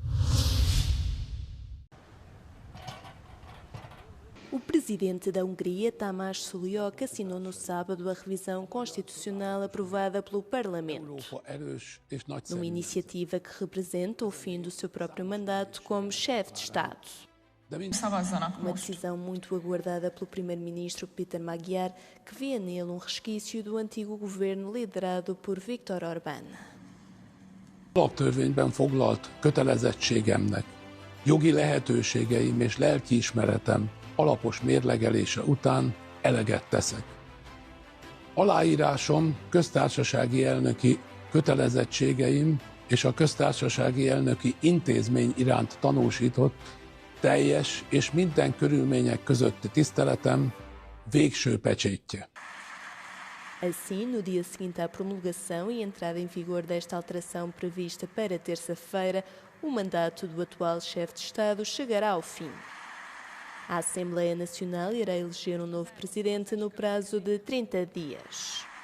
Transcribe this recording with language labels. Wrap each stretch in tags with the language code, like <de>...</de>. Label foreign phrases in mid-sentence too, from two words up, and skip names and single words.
<pt>O presidente da Hungria, Tamás Sullyok, assinou no sábado a revisão constitucional aprovada pelo Parlamento, numa iniciativa que representa o fim do seu próprio mandato como chefe de Estado. Uma decisão muito aguardada pelo primeiro-ministro Péter Magyar, que via nele um resquício do antigo governo liderado por Viktor Orbán.</pt> <hu>Alaptörvényben foglalt kötelezettségemnek Jogi lehetőségeim és lelkiismeretem alapos mérlegelése után eleget teszek. Aláírásom köztársasági elnöki kötelezettségeim és a köztársasági elnöki intézmény iránt tanúsított teljes és minden körülmények közötti tiszteletem végső pecsétje.</hu> <pt>Assim, no dia seguinte à promulgação e entrada em vigor desta alteração prevista para terça-feira, o mandato do atual chefe de Estado chegará ao fim. A Assembleia Nacional irá eleger um novo presidente no prazo de 30 dias.</pt>